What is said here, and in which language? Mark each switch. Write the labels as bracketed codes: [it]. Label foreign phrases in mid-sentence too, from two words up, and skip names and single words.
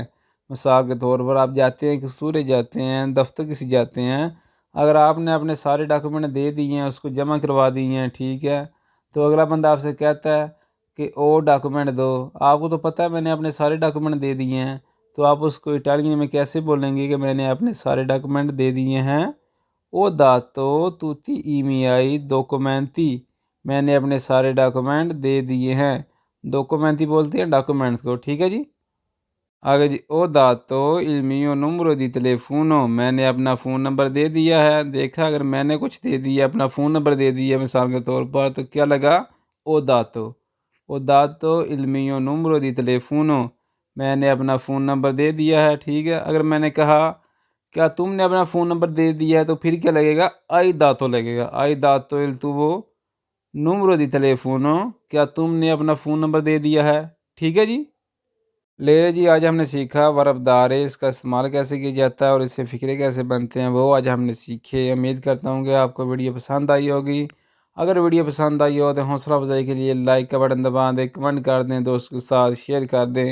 [ur] مثال کے طور پر آپ جاتے ہیں، کستورے جاتے ہیں، دفتر کسی جاتے ہیں، اگر آپ نے اپنے سارے ڈاکومنٹ دے دیے ہیں، اس کو جمع کروا دیے ہیں، ٹھیک ہے، تو اگلا بندہ آپ سے کہتا ہے کہ اور ڈاکومنٹ دو، آپ کو تو پتہ ہے میں نے اپنے سارے ڈاکومنٹ دے دیے ہیں، تو آپ اس کو اٹالین میں کیسے بولیں گے کہ میں نے اپنے سارے ڈاکومنٹ دے دیے ہیں؟ [it] ho dato tutti i miei documenti, [ur] میں نے اپنے سارے ڈاکومنٹ دے دیے ہیں۔ ڈاکومنٹی بولتے ہیں ڈاکومنٹ کو، ٹھیک ہے جی۔ آگے جی، [it] ho dato il mio numero di telefono، [ur] میں نے اپنا فون نمبر دے دیا ہے۔ دیکھا، اگر میں نے کچھ دے دیا، اپنا فون نمبر دے دیا مثال کے طور پر، تو کیا لگا؟ [it] ho dato. ho dato il mio numero di telefono، [ur] میں نے اپنا فون نمبر دے دیا ہے، ٹھیک ہے۔ اگر میں نے کہا کیا تم نے اپنا فون نمبر دے دیا ہے، تو پھر کیا لگے گا؟ [it] hai dato [ur] لگے گا۔ [it] hai dato il tuo numero di telefono، [ur] کیا تم نے اپنا فون نمبر دے دیا ہے، ٹھیک ہے جی۔ لے جی، آج ہم نے سیکھا ورب دارے، اس کا استعمال کیسے کیا جاتا ہے اور اس سے فکرے کیسے بنتے ہیں، وہ آج ہم نے سیکھے۔ امید کرتا ہوں کہ آپ کو ویڈیو پسند آئی ہوگی۔ اگر ویڈیو پسند آئی ہو تو حوصلہ افزائی کے لیے لائک کا بٹن دبا دیں، کمنٹ کر دیں، دوست کے ساتھ شیئر کر دیں۔